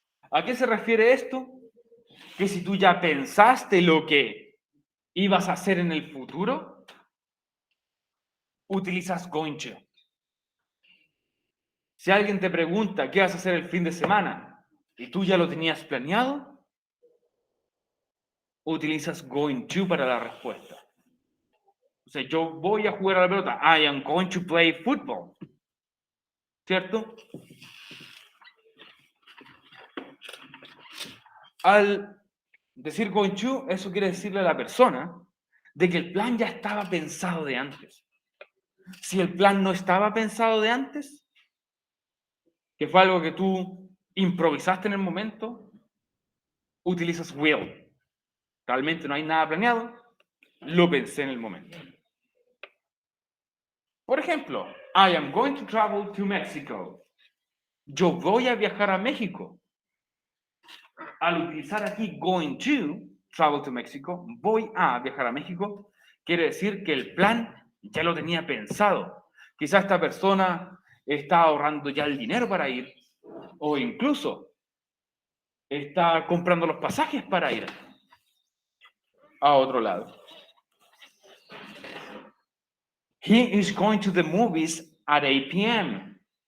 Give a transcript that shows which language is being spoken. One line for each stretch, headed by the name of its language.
Spanish: ¿A qué se refiere esto? Que si tú ya pensaste lo que ibas a hacer en el futuro, utilizas going to. Si alguien te pregunta qué vas a hacer el fin de semana y tú ya lo tenías planeado, utilizas going to para la respuesta. O sea, yo voy a jugar a la pelota.
English: I am going to play football.
Spanish: ¿Cierto? Al decir going to, eso quiere decirle a la persona de que el plan ya estaba pensado de antes. Si el plan no estaba pensado de antes, que fue algo que tú improvisaste en el momento, utilizas will. Realmente no hay nada planeado, lo pensé en el momento. Por ejemplo,
English: I am going to travel to Mexico.
Spanish: Yo voy a viajar a México. Al utilizar aquí
English: going to travel to Mexico,
Spanish: voy a viajar a México, quiere decir que el plan ya lo tenía pensado. Quizá esta persona está ahorrando ya el dinero para ir, o incluso está comprando los pasajes para ir a otro lado.
English: He is going to the movies at 8 p.m.